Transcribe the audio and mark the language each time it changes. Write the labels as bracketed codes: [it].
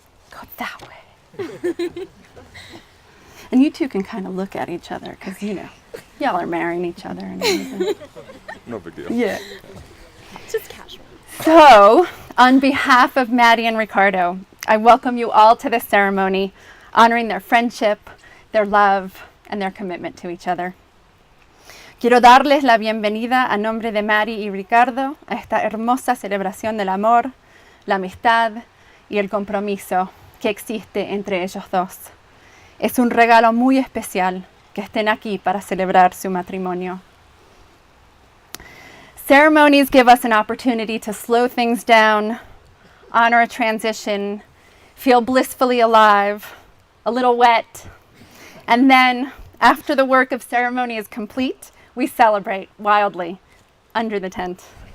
[en] Go that way. And you two can kind of look at each other because, you know, y'all are marrying each other and everything. No big deal. Yeah. Just casual. So, on behalf of Maddie and Ricardo, I welcome you all to this ceremony, honoring their friendship, their love, and their commitment to each other. [es] Quiero darles la bienvenida a nombre de Maddie y Ricardo a esta hermosa celebración del amor, la amistad y el compromiso que existe entre ellos dos. Es un regalo muy especial que estén aquí para celebrar su matrimonio. [en] Ceremonies give us an opportunity to slow things down, honor a transition, feel blissfully alive, a little wet, and then, after the work of ceremony is complete, we celebrate wildly under the tent.